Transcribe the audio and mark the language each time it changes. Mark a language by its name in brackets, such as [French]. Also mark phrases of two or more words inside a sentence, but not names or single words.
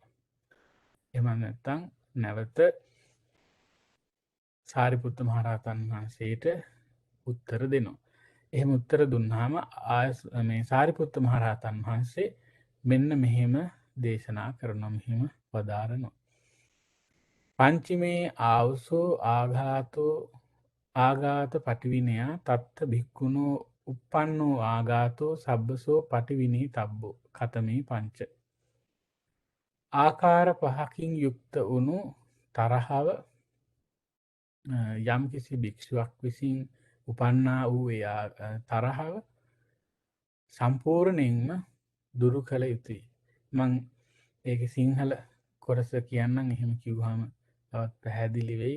[Sinhala] එහෙම නැත්නම් නැවත සාරිපුත්ත මහරහතන් වහන්සේට උත්තර දෙනවා. එහෙම උත්තර දුන්නාම මේ සාරිපුත්ත මහරහතන් වහන්සේ මෙන්න මෙහෙම දේශනා කරනවා, මෙහෙම වදාරනවා. [Pali] පංචමේ ආවසෝ ආඝාත පටිවිනයා තත්ත භික්ඛුනෝ uppannෝ ආඝාතෝ සබ්බසෝ පටිවිනී තබ්බෝ කතමේ පංච. [Sinhala] ආකාර පහකින් යුක්ත වුණු තරහව යම් කිසි භික්ෂුවක් විසින් උපන්නා වූ තරහව සම්පූර්ණයෙන්ම දුරු කළ යුතුයි. මං ඒක සිංහල කොටස කියන්නම්, එහෙම කිව්වහම තවත් පැහැදිලි වෙයි.